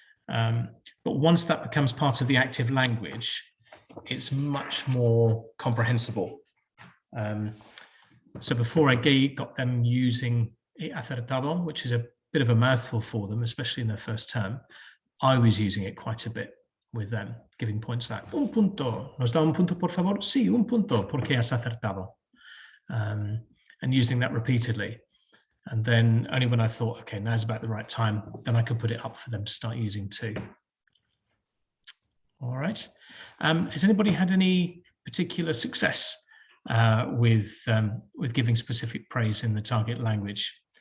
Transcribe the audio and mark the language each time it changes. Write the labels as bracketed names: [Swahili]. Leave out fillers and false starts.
[English] But once that becomes part of the active language, it's much more comprehensible. So before I got them using [Spanish] he acertado, [English] which is a bit of a mouthful for them, especially in their first term, I was using it quite a bit with them, giving points like [Spanish] un punto, nos da un punto por favor? Sí, un punto, porque has acertado. [English] And using that repeatedly. And then only when I thought, okay, now's about the right time, then I could put it up for them to start using too. All right. Has anybody had any particular success with giving specific praise in the target language?